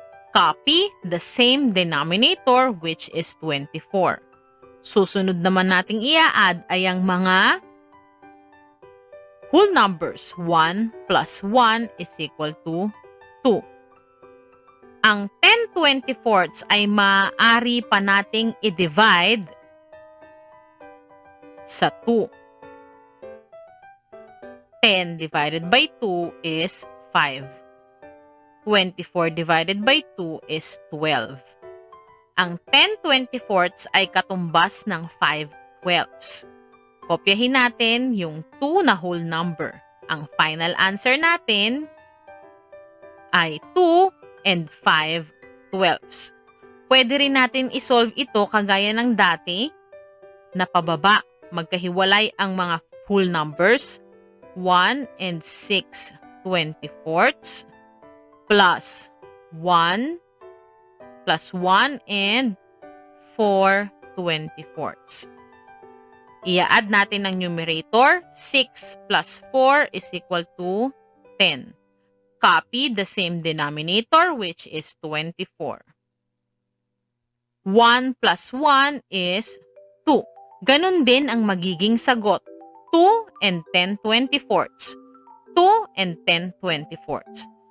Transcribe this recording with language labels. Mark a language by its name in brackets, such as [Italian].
[English] Copy the same denominator, which is 24. [Filipino] Susunod naman nating i-add ay ang mga whole numbers. [English] 1 plus 1 is equal to 2. [Filipino] Ang 10 24ths ay maaari pa nating i-divide sa 2. [English] 10 divided by 2 is 5. 24 divided by 2 is 12. [Filipino] Ang 10 24ths ay katumbas ng 5 12ths. Kopyahin natin yung 2 na whole number. Ang final answer natin ay 2 and 5 12ths. Pwede rin natin isolve ito kagaya ng dati na pababa. Magkahiwalay ang mga whole numbers. [English] 1 and 6 24ths plus 1 plus 1 and 4 24ths. [Filipino] I-add natin ang numerator. [English] 6 plus 4 is equal to 10. Copy the same denominator, which is 24. 1 plus 1 is 2. [Filipino] Ganon din ang magiging sagot. [English] 2 and 10 24ths. 2 and 10 24ths.